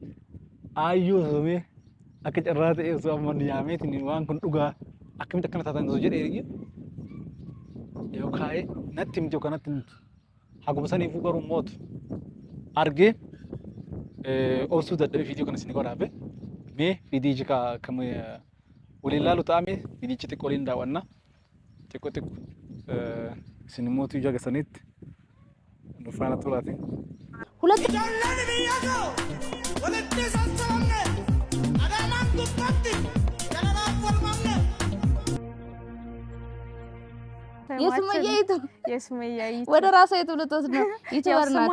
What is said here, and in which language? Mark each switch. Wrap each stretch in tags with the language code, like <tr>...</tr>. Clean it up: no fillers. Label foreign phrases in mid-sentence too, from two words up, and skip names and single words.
<om>ayyuu osomee akka carraa ta'e osoo amman yaameetiin waan kun dhugaa akkamitti akkana taatan osoo jedhee yoo kaa'ee natti miti yookaan natti miti haguma saniifuu garuu mootu argee obsuu dadhabee fiidiyoo kana isin godhaafe mee fiidiyichi kam waliin laalu ta'ame fiidiyichi xiqqoo waliin daawwanna xiqqoo isin mootu ija gasanitti nufaana turaati.</om> <am>ሁለት የሱመያ ወደ ራሷ የትውልቶት ነው ዩቲዩበር ናት።</am>